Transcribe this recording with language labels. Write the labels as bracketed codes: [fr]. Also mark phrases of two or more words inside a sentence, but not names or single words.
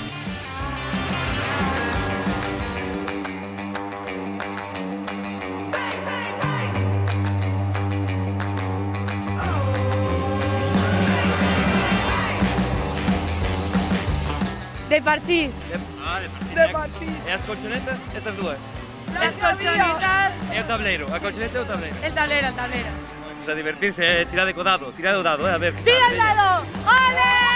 [gl] De parchís. De parchís. E as colchonetas, estas dúas? [es] Las colchonetas. [gl] E o tableiro, a colchoneta e o tableiro? [es] El tablero, el tablero. Pues a divertirse, tirad de dado, a ver que ¡Tira el dado! ¡Ole!